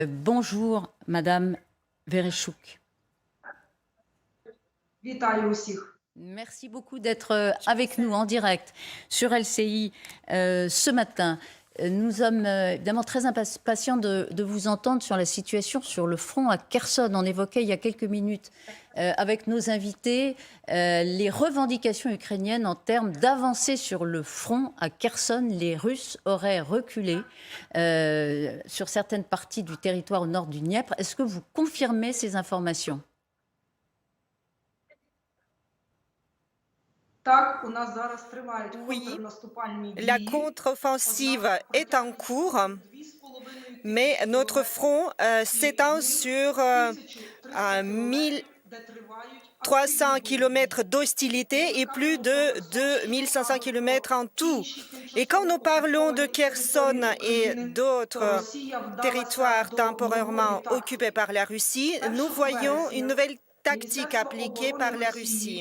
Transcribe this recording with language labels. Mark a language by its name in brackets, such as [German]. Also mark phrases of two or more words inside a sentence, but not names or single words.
[French] Bonjour, Madame Vereshchuk. [Ukrainian] Вітаю усіх. [French] Merci beaucoup d'être avec nous en direct sur LCI ce matin. Nous sommes évidemment très impatients de vous entendre sur la situation sur le front à Kherson. On évoquait il y a quelques minutes avec nos invités les revendications ukrainiennes en termes d'avancée sur le front à Kherson. Les Russes auraient reculé sur certaines parties du territoire au nord du Dniepr. Est-ce que vous confirmez ces informations ? [Ukrainian] Так, у нас зараз тривають [French] Oui, [Ukrainian] контрнаступальні [French] la [Ukrainian] дії. [French] contre-offensive est en cours, mais notre front s'étend sur 1300 km d'hostilité et plus de 2500 km en tout. Et quand nous parlons de Kherson et d'autres territoires temporairement occupés par la Russie, nous voyons une nouvelle tactique appliquée par la Russie.